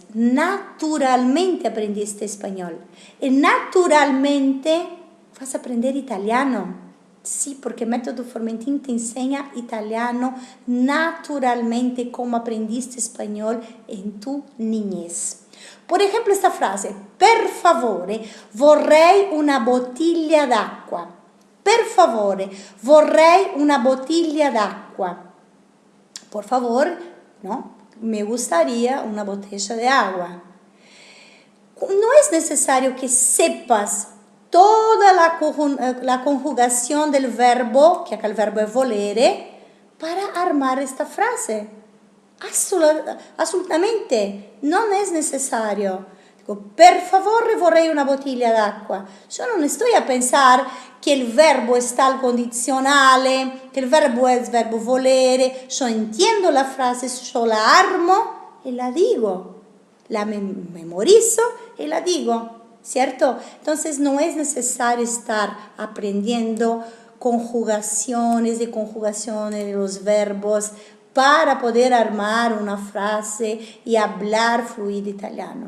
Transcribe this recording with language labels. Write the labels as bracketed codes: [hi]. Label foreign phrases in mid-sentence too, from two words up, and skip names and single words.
[es] Naturalmente aprendiste español. Y naturalmente vas a aprender italiano. Sí, porque Método Formentin te enseña italiano naturalmente como aprendiste español en tu niñez. Por ejemplo, esta frase, [it] per favore, vorrei una bottiglia d'acqua. Per favore, vorrei una bottiglia d'acqua. [es] Por favor, ¿no? Me gustaría una botella de agua. No es necesario que sepas toda la conjugación del verbo, que acá el verbo es volere, para armar esta frase. [it] Assolutamente, non è necessario. Dico, per favore vorrei una bottiglia d'acqua. [es] Yo no estoy a pensar que el verbo está al condicionale, que el verbo es verbo volere. Yo entiendo la frase, yo la armo y la digo. La memorizo y la digo, ¿cierto? Entonces no es necesario estar aprendiendo conjugaciones de los verbos para poder armar una frase y hablar fluido italiano.